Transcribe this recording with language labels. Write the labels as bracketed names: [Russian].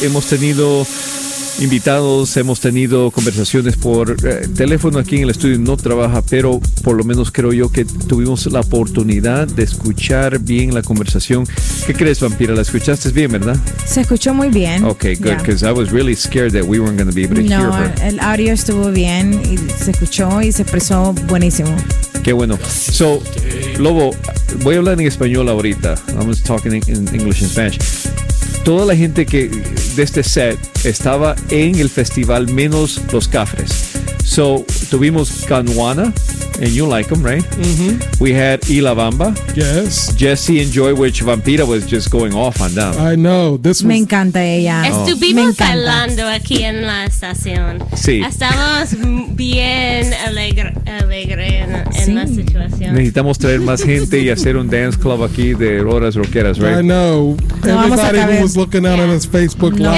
[Spanish] Hemos tenido invitados, hemos tenido conversaciones por teléfono aquí en el estudio. No trabaja, pero por lo menos creo yo que tuvimos la oportunidad de escuchar bien la conversación. ¿Qué crees, Vampira? ¿La escuchaste bien, verdad? Se escuchó muy bien. [English] Okay, good, because yeah. I was really scared that we weren't going to be able to hear her. [Spanish] No, el audio estuvo bien y se escuchó y se expresó buenísimo. Qué bueno. So, Lobo, voy a hablar en español ahorita. [English] I'm just talking in English and Spanish. [Spanish] Toda la gente que de este set estaba en el festival, menos los cafres. [English] So [Spanish] tuvimos [English] Canuana, and you like them, right? Mm-hmm. We had Ila Bamba. Yes. Jesse and Joy, which Vampira was just going off on them. I know. This [Spanish] me encanta ella. Oh. Estuvimos bailando aquí en la estación. Sí. Estamos bien alegre en sí. la situación. Necesitamos traer más gente y hacer un dance club aquí de horas rockeras, right? [English] I know. Everybody who was looking out on his Facebook live.